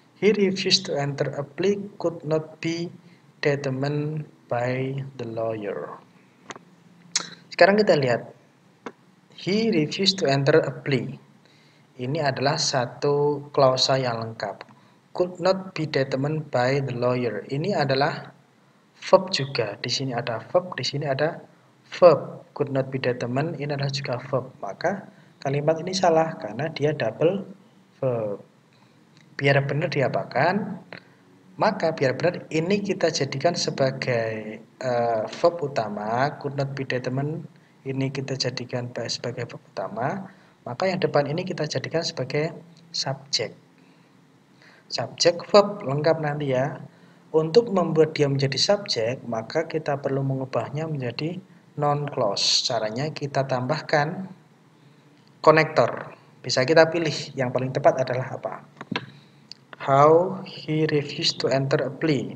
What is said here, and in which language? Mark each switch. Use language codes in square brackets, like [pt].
[en] He refused to enter a plea could not be determined by the lawyer. [id] Sekarang kita lihat. [en] He refused to enter a plea. [id] Ini adalah satu klausa yang lengkap. [en] Could not be determined by the lawyer. [id] Ini adalah verb juga. Di sini ada verb, di sini ada verb. [en] Could not be determined, [id] ini adalah juga verb. Maka kalimat ini salah karena dia double verb. Biar benar diapakan, maka biar benar ini kita jadikan sebagai verb utama, [en] could not be determined, [id] ini kita jadikan sebagai verb utama, maka yang depan ini kita jadikan sebagai subjek. Subjek verb lengkap nanti ya. Untuk membuat dia menjadi subjek, maka kita perlu mengubahnya menjadi noun clause. Caranya kita tambahkan konektor. Bisa kita pilih, yang paling tepat adalah apa? [en] How he refused to enter a plea.